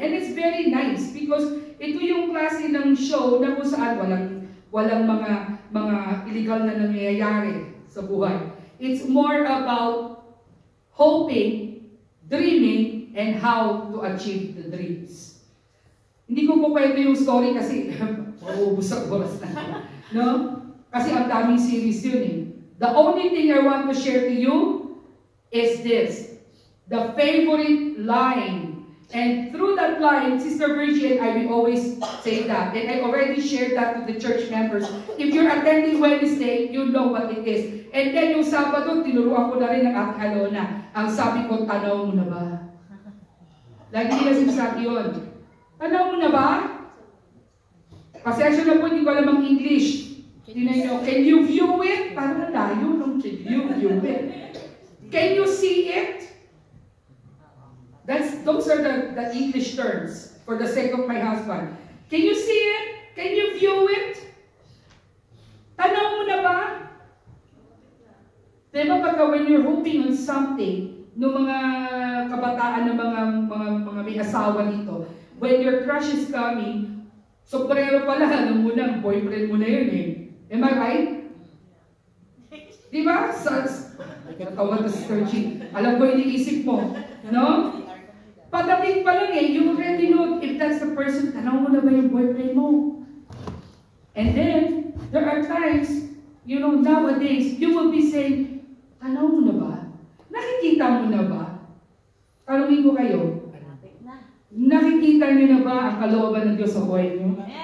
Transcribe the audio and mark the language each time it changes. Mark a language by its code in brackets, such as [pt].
[en] And it's very nice because [tl] ito yung klase ng show na kung saan walang mga illegal na nangyayari sa buhay. [en] It's more about hoping, dreaming, and how to achieve the dreams. [tl] Hindi ko po kwento yung story kasi mauubos ang oras na. No? Kasi ang daming series yun eh. [en] The only thing I want to share to you is this. The favorite line And through that line, Sister Virgie and I, we always say that. And I already shared that to the church members. If you're attending Wednesday, you know what it is. [tl] And then yung Sabado, tinuruan ko na rin ng Ate Alona. Ang sabi ko, tanaw mo na ba? Lagi nila sinasabi yun. Tanaw mo na ba? Pasensya na po, hindi ko alam ang English. [en] Can you view it? [tl] Parang layo nung [en] can you view it? Can you see it? Those are the English terms for the sake of my husband. Can you see it? Can you view it? [tl] Tanaw mo na ba? Diba pagka [en] when you're hoping on something, [tl] no mga kabataan na mga may asawa dito, [en] when your crush is coming, [tl] so parero pala, nung unang boyfriend mo na yun eh. [en] Am I right? [tl] Diba? Natawa na si Sister G. Alam ko iniisip mo. No? Padating pa lang eh, [en] you already know if that's the person, [tl] tanaw mo na ba yung boyfriend mo? [en] And then, there are times, you know, nowadays, you will be saying, [tl] tanaw mo na ba? Nakikita mo na ba? Tanungin ko kayo, nakikita niyo na ba ang kalooban ng Diyos sa buhay niyo?